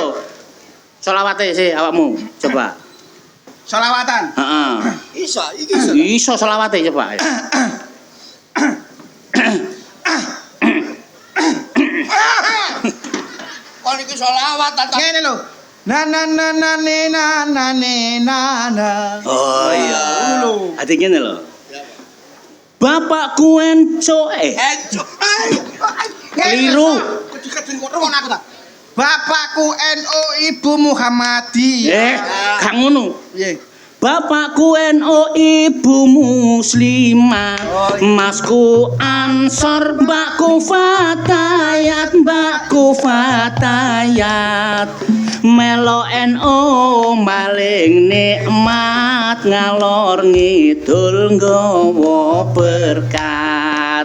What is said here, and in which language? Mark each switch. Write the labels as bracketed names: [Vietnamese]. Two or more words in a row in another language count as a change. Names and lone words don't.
[Javanese] Selawate sih awakmu. Coba. selawatan. Heeh. iso iki iso. Iso selawate coba. Kon iki selawat ta. Ngene lho. Na na na na ne na na ne na na. Oh iya. Ati ngene lho. Bapakku enco Enco. keliru. Kedin kok ngono aku ta. Bapakku NU, Ibu Muhammadi. Gak ngono. Piye? Bapakku NU, ibu muslimah, masku ansor, mbakku fatayat, melo NU maling nikmat, ngalor ngidul nggawa berkat.